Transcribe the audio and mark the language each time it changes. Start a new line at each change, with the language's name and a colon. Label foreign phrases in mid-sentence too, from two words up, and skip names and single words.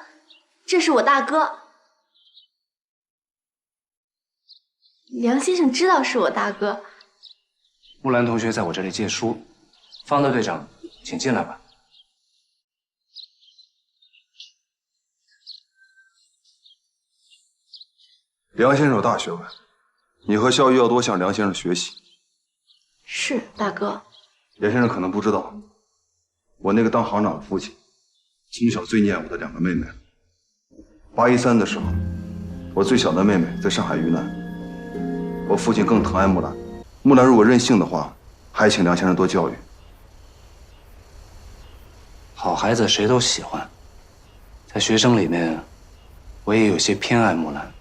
Chinese: 这是我大哥，梁先生知道是我大哥。木蘭同學在我這裡借書，方德隊長，請進來吧。梁先生有大學問，你和孝玉要多向梁先生學習。是，大哥。梁先生可能不知道，我那個當行長的父親，從小最念我的2個妹妹。813的時候，我最小的妹妹在上海遇難，我父親更疼愛木蘭。木蘭如果任性的話，還請梁先生多教育。好孩子誰都喜歡，在學生裡面，我也有些偏愛木蘭。